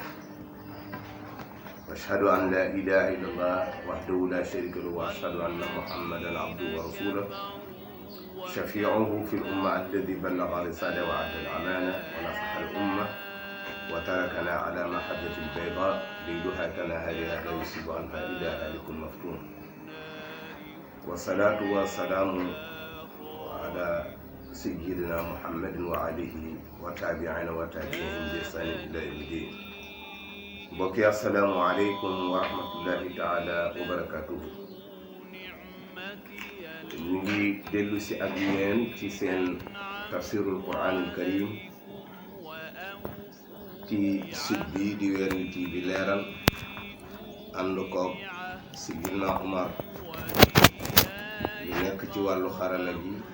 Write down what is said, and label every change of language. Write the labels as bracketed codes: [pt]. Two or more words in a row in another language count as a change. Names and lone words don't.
[ar] وأشهد أن لا إله إلا الله وحده لا شريك له وأشهد أن محمدا عبده ورسوله شفيعه في الأمة الذي بلغ رسالة وأدى الأمانة ونصح الأمة وتركنا على محجة البيضاء ليلها كنهارها لا يصيب عنها إلا هالك مفتون. والصلاة والسلام على سيدنا محمد وعليه وتابعين وتابعين بإحسان إلى يوم الدين. mbokk yi السلام عليكم ورحمة الله تعالى وبركاته. [wo] ñu ngi dellu si ak yéen ci seen [ar] تفسير القرآن الكريم [wo] ci site bi di Weer-Wii TV leeral ànd koog si Sidna Umar ñu nekk ci wàllu xarala gi.